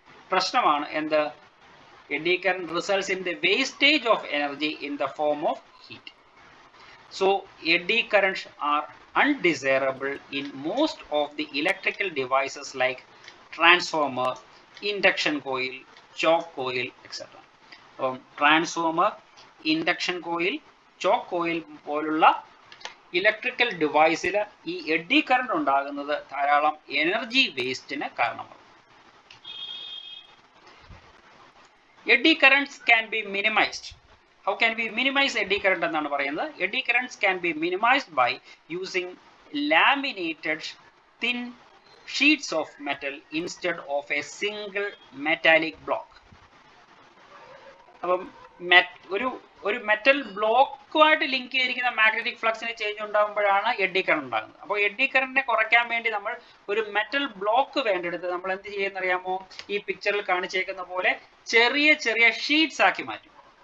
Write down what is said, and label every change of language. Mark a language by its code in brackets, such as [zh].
[ml] പ്രശ്നമാണ് എന്ത്? [en] Eddy current results in the wastage of energy in the form of heat. So eddy currents are undesirable in most of the electrical devices like transformer, induction coil, choke coil, etc. Transformer, induction coil, choke coil പോലുള്ള electrical ഡിവൈസിൽ ഈ eddy current ഉണ്ടാകുന്നത് ധാരാളം energy വേസ്റ്റിന് കാരണമാണ്. Eddy currents can be minimized. How can we minimize eddy current [ml] എന്നാണ് പറയുന്നത്? [en] Eddy currents can be minimized by using laminated thin sheets of metal instead of a single metallic block. [ml] അപ്പം ഒരു metal ബ്ലോക്കുമായിട്ട് link ചെയ്തിരിക്കുന്ന magnetic ഫ്ലക്സിന് change ഉണ്ടാകുമ്പോഴാണ് AD current ഉണ്ടാകുന്നത്. അപ്പോൾ AD കറന്റിനെ കുറയ്ക്കാൻ വേണ്ടി നമ്മൾ ഒരു മെറ്റൽ ബ്ലോക്ക് വേണ്ടെടുത്ത് നമ്മൾ എന്ത് ചെയ്യുന്നറിയാമോ? ഈ പിക്ചറിൽ കാണിച്ചേക്കുന്ന പോലെ ചെറിയ ചെറിയ ഷീറ്റ്സ് ആക്കി മാറ്റും.